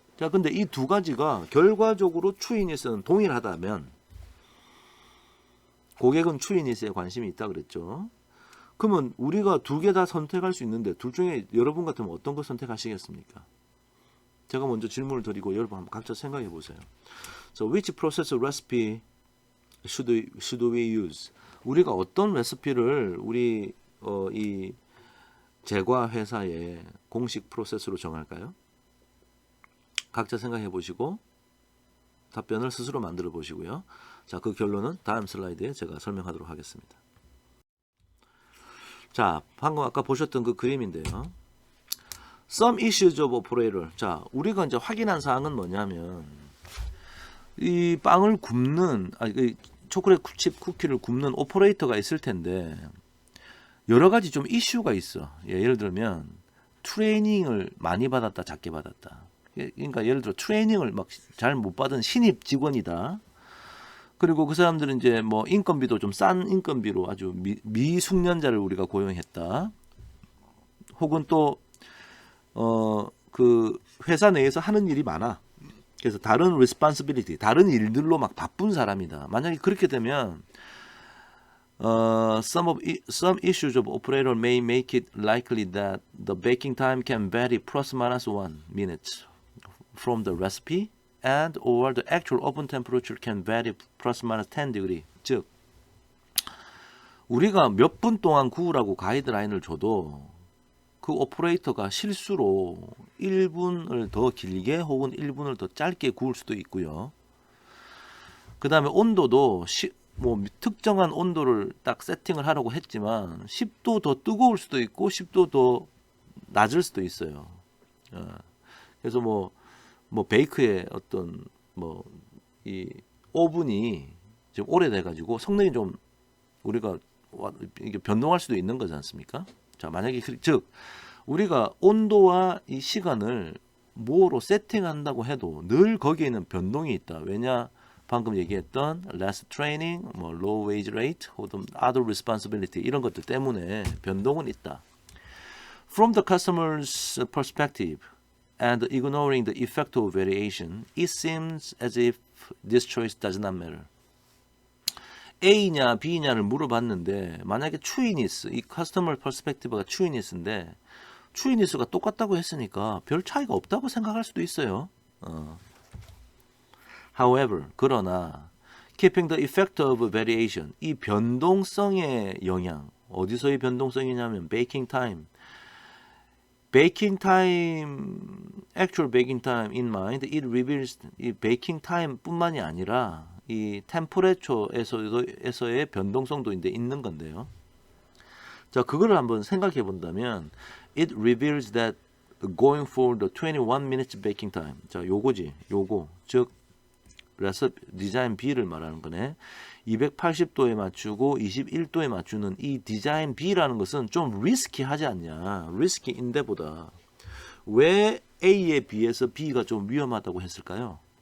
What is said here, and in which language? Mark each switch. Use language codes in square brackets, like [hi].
[ko] 자, 근데 이 두 가지가 결과적으로 추이니스는 동일하다면, 고객은 추이니스에 관심이 있다 그랬죠. 그러면 우리가 두 개 다 선택할 수 있는데, 둘 중에 여러분 같으면 어떤 거 선택하시겠습니까? 제가 먼저 질문을 드리고 여러분 한번 각자 생각해 보세요. [en] So, which process recipe should we use? [ko] 우리가 어떤 레시피를 우리 이 제과 회사의 공식 프로세스로 정할까요? 각자 생각해 보시고 답변을 스스로 만들어 보시고요. 자, 그 결론은 다음 슬라이드에 제가 설명하도록 하겠습니다. 자, 방금 아까 보셨던 그 그림인데요. [en] Some issues of operator. [ko] 자, 우리가 이제 확인한 사항은 뭐냐면, 이 빵을 굽는, 초콜릿 칩 쿠키를 굽는 오퍼레이터가 있을 텐데, 여러 가지 좀 이슈가 있어. 예를 들면, 트레이닝을 많이 받았다, 작게 받았다. 그러니까 예를 들어 트레이닝을 막 잘 못 받은 신입 직원이다. 그리고 그 사람들은 이제 뭐 인건비도 좀 싼 인건비로 아주 미숙련자를 우리가 고용했다. 혹은 또 그 회사 내에서 하는 일이 많아. 그래서 다른 responsibility, 다른 일들로 막 바쁜 사람이다. 만약에 그렇게 되면 [en] some issues of operator may make it likely that the baking time can vary plus minus 1 minute from the recipe and or the actual oven temperature can vary plus minus 10 degree. [ko] 즉 우리가 몇 분 동안 구우라고 가이드라인을 줘도 그 오퍼레이터가 실수로 1분을 더 길게 혹은 1분을 더 짧게 구울 수도 있고요. 그 다음에 온도도 뭐 특정한 온도를 딱 세팅을 하려고 했지만 10도 더 뜨거울 수도 있고 10도 더 낮을 수도 있어요. 그래서 뭐 베이크의 어떤 뭐 이 오븐이 지금 오래돼 가지고 성능이 좀 우리가 이게 변동할 수도 있는 거지 않습니까? 자, 만약에 즉 우리가 온도와 이 시간을 뭐로 세팅한다고 해도 늘 거기에는 변동이 있다. 왜냐? 방금 얘기했던 [en] less training, [ko] 뭐 [en] low wage rate, [ko] 혹은 [en] other responsibility [ko] 이런 것들 때문에 변동은 있다. [en] From the customer's perspective and ignoring the effect of variation, it seems as if this choice does not matter. [ko] A냐 B냐를 물어봤는데 만약에 추이니스, 이 커스터머 퍼스펙티브가 추이니스인데 추이니스가 똑같다고 했으니까 별 차이가 없다고 생각할 수도 있어요. [en] However, [ko] 그러나 [en] keeping the effect of variation, [ko] 이 변동성의 영향, 어디서의 변동성이냐면 [en] baking time, actual baking time in mind, it reveals [ko] 이 baking time 뿐만이 아니라 이 템퍼레처에서의 변동성도 있는 건데요. 자, 그거를 한번 생각해 본다면 [en] it reveals that going for the 21 minutes baking time. [ko] 자, 요거지. 요거. 즉 디자인 B를 말하는 거네. 280도에 맞추고 21도에 맞추는 이 디자인 B라는 것은 좀 리스키하지 않냐. 리스키인데보다 왜 A에 비해서 B가 좀 위험하다고 했을까요?